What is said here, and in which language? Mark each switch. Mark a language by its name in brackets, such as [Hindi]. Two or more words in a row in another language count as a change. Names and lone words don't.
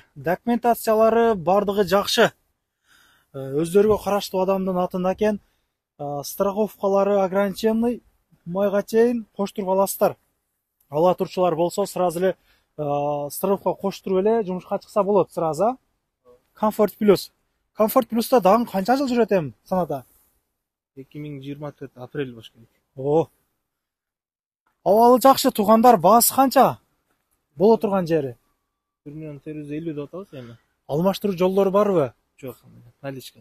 [Kyrgyz] Документациялары бардыгы жакшы. Өздөрүгө караштуу адамдын атында экен. Страховкалары ограниченный, майга чейин коштуруп аласыздар. Ала турчулар болсо сразу эле страховка коштуруп эле жумушка чыкса болот сразу. Comfort Plus. Comfort Plus'та дагы канча жыл жүрөт эми Sonata? 2024 апрель болуш керек. Абалы жакшы, туугандар. Баасы канча? Боло турган жери 1.450 деп атабыз эми. Алмаштыруу жолдору барбы? Жок, наличка.